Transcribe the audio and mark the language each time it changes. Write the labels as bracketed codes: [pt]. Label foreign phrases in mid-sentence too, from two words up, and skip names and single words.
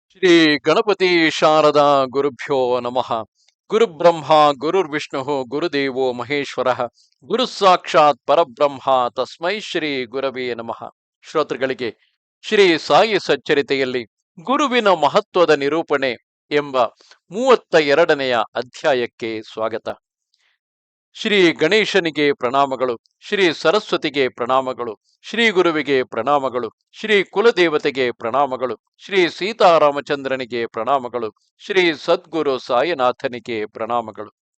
[sa] ಶ್ರೀ ಗಣಪತಿ ಶಾರದಾ ಗುರುಭ್ಯೋ ನಮಃ. ಗುರುಬ್ರಹ್ಮ ಗುರುರ್ವಿಷ್ಣು ಗುರುದೇವೋ ಮಹೇಶ್ವರ ಗುರು ಸಾಕ್ಷಾತ್ ಪರಬ್ರಹ್ಮ ತಸ್ಮೈ ಶ್ರೀ ಗುರವೇ ನಮಃ. [kn] ಶ್ರೋತೃಗಳಿಗೆ ಶ್ರೀ ಸಾಯಿ ಸಚ್ಚರಿತೆಯಲ್ಲಿ ಗುರುವಿನ ಮಹತ್ವದ ನಿರೂಪಣೆ ಎಂಬ 32ನೆಯ ಅಧ್ಯಾಯಕ್ಕೆ ಸ್ವಾಗತ. ಶ್ರೀ ಗಣೇಶನಿಗೆ ಪ್ರಣಾಮಗಳು, ಶ್ರೀ ಸರಸ್ವತಿಗೆ ಪ್ರಣಾಮಗಳು, ಶ್ರೀ ಗುರುವಿಗೆ ಪ್ರಣಾಮಗಳು, ಶ್ರೀ ಕುಲದೇವತೆಗೆ ಪ್ರಣಾಮಗಳು, ಶ್ರೀ ಸೀತಾರಾಮಚಂದ್ರನಿಗೆ ಪ್ರಣಾಮಗಳು, ಶ್ರೀ ಸದ್ಗುರು ಸಾಯಿನಾಥನಿಗೆ ಪ್ರಣಾಮಗಳು.